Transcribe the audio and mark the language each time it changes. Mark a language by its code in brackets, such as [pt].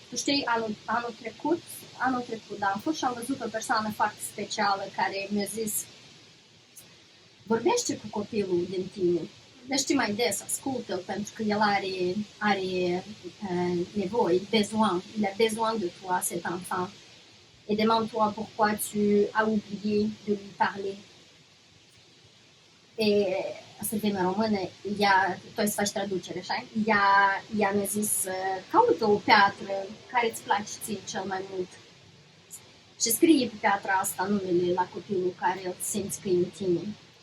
[ro] Tu știi, anul trecut, da, am fost și am văzut o persoană foarte specială care mi-a zis vorbește cu copilul din tine. Vorbește mai des, ascultă-l, pentru că el are nevoie, besoin. [fr] Il a besoin de toi, cet enfant. Et demande-toi pourquoi tu as oublié de lui parler. [ro] Asta vine în română, tu ai să faci traducere, așa? Ea mi-a zis, caută o piatră care îți place ție cel mai mult. Și scrie pe piatra asta numele la copilul care îl simți că e în tine.